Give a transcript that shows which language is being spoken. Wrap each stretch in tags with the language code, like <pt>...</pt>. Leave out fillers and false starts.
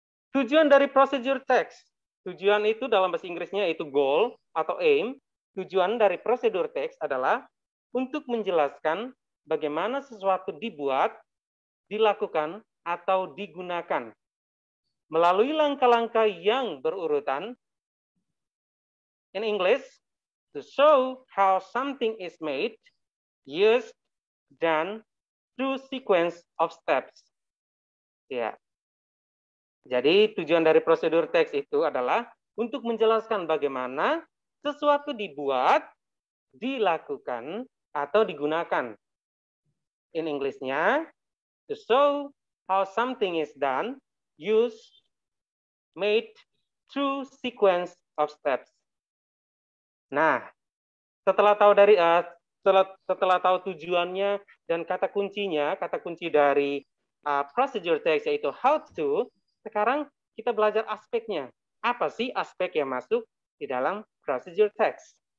<id>Tujuan dari procedure text. Tujuan itu dalam bahasa Inggrisnya itu goal atau aim. Tujuan dari procedure text adalah untuk menjelaskan bagaimana sesuatu dibuat, dilakukan, atau digunakan. Melalui langkah-langkah yang berurutan.</id> <en>In English, to show how something is made, used, done through sequence of steps.</en> <id>Ya. Jadi tujuan dari prosedur teks itu adalah untuk menjelaskan bagaimana sesuatu dibuat, dilakukan, atau digunakan.</id> <en>In English-nya, to show how something is done, used, made through sequence of steps.</en> <id>Nah, setelah tahu tujuannya dan kata kunci dari procedure text yaitu how to, sekarang kita belajar aspeknya. Apa sih aspek yang masuk di dalam procedure text?</id>